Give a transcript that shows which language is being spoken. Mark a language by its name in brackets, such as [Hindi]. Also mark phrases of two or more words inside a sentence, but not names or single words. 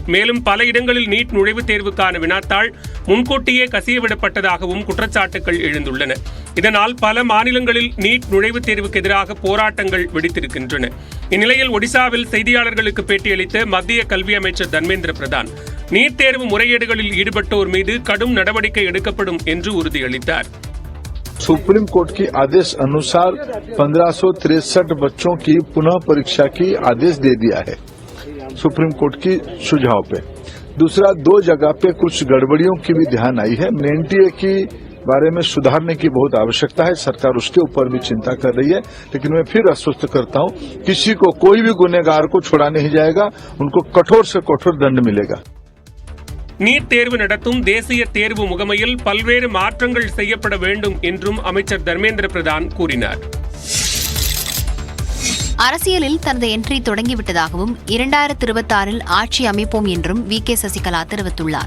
[Tamil] மேலும் பல இடங்களில் நீட் நுழைவுத் தேர்வுக்கான வினாத்தாள் முன்கூட்டியே கசியவிடப்பட்டதாகவும் குற்றச்சாட்டுகள் எழுந்துள்ளன. இதனால் பல மாநிலங்களில் நீட் நுழைவுத் தேர்வுக்கு எதிராக போராட்டங்கள் வெடித்திருக்கின்றன. இந்நிலையில் ஒடிசாவில் செய்தியாளர்களுக்கு பேட்டியளித்த மத்திய கல்வி அமைச்சர் தர்மேந்திர பிரதான், நீட் தேர்வு முறைகேடுகளில் ஈடுபட்டோர் மீது கடும் நடவடிக்கை எடுக்கப்படும் என்று உறுதியளித்தார். [Hindi] सुप्रीम कोर्ट के आदेश अनुसार 1563 बच्चों की पुनः परीक्षा की आदेश दे दिया है सुप्रीम कोर्ट की सुझाव पे। दूसरा, 2 जगह पे कुछ गड़बड़ियों की भी ध्यान आई है। NTA की बारे में सुधारने की बहुत आवश्यकता है, सरकार उसके ऊपर भी चिंता कर रही है। लेकिन मैं फिर आश्वस्त करता हूं, किसी को, कोई भी गुनहगार को छोड़ा नहीं जाएगा, उनको कठोर से कठोर दंड मिलेगा। [Tamil] நீட் தேர்வு நடத்தும் தேசிய தேர்வு முகமையில் பல்வேறு மாற்றங்கள் செய்யப்பட வேண்டும் என்றும் அமைச்சர் தர்மேந்திர பிரதான் கூறினார். அரசியலில் தனது என்ட்ரி தொடங்கிவிட்டதாகவும் 2026 ஆட்சி அமைப்போம் என்றும் VK சசிகலா தெரிவித்துள்ளார்.